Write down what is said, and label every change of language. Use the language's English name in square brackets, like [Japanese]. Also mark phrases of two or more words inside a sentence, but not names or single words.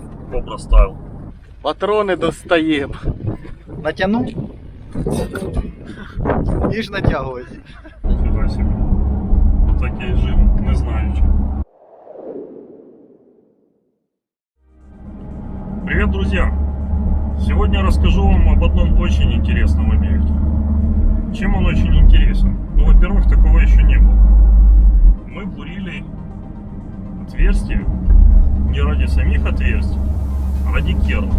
[Ukrainian] Кобра стайл. Патрони достаємо. Натягнув і ж натягувати. [Russian] Фига себе. [Ukrainian] Такий жим, не знаючи. [Russian] Привет, друзья! Сегодня расскажу вам об одном очень интересном объекте. Чем он очень интересен? Ну, во-первых, такого еще не было. Мы бурили отверстия не ради самих отверстий, а ради кернов.